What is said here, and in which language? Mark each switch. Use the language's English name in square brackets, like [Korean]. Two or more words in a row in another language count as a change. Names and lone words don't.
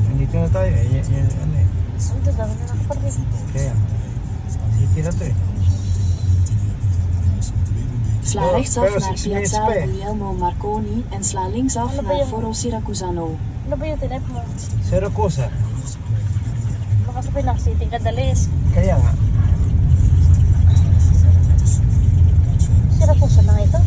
[Filipino] Dito na tayo eh. Ano eh. Ito, dami na nakaparking. Kaya. City na to eh. [Dutch] Sla rechtsaf [Filipino] pero [Dutch] naar [English] 6 minutes [Dutch] Piazza [Filipino] pa eh. [Dutch] Guglielmo Marconi en sla linksaf [Filipino] Ano ba [Dutch] naar [Filipino] yun? Foro Siracusano. Ano ba yung tinap mo? Siracusa. Baka sa Pinang City ka dalis. Kaya nga. Siracusa na nga ito.